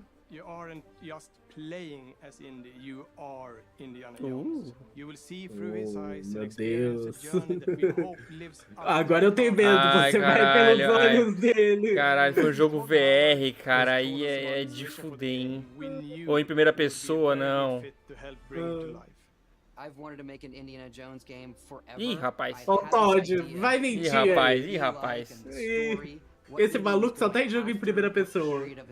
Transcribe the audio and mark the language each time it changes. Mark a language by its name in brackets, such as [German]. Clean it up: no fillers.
[English] You aren't just playing as Indy, you are Indiana Jones. You will see through his eyes and experience a journey that we hope lives up. [Portuguese] Agora eu tenho medo, você vai pelos olhos dele. Caralho, foi um jogo VR, cara, aí é de fuder, hein? Ou em primeira pessoa, não. [English] I've wanted to make an Indiana Jones game forever. [Portuguese] Ih, rapaz. Ó, o Todd, vai mentir. Ih, rapaz. Esse maluco só tá em jogo em primeira pessoa.